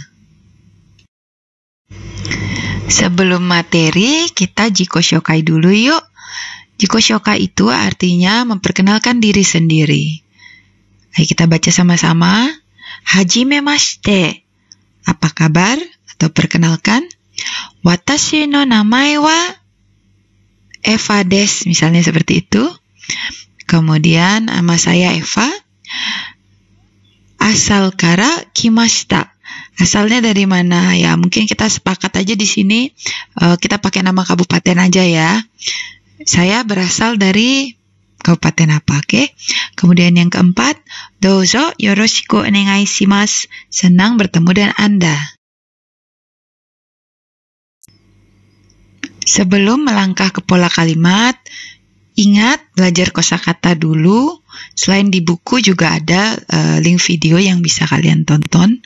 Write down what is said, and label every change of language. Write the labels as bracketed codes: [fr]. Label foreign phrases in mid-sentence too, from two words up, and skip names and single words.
[id] Sebelum materi, kita [ja] 自己紹介 [id] dulu yuk. [ja] 自己紹介 [id] itu artinya memperkenalkan diri sendiri. Ayo kita baca sama-sama. Hajimemashite. Apa kabar? Atau perkenalkan. [ja] 私の名前はエヴァです. [id] Misalnya seperti itu. Kemudian nama saya Eva. [ja] Asal から来ました. [id] Asalnya dari mana? Ya, mungkin kita sepakat aja di sini kita pakai nama kabupaten aja ya. Saya berasal dari kabupaten apa, oke? Kemudian yang keempat, [ja] どうぞよろしくお願いします. [id] Senang bertemu dengan Anda. Sebelum melangkah ke pola kalimat, ingat belajar kosakata dulu. Selain di buku juga ada link video yang bisa kalian tonton.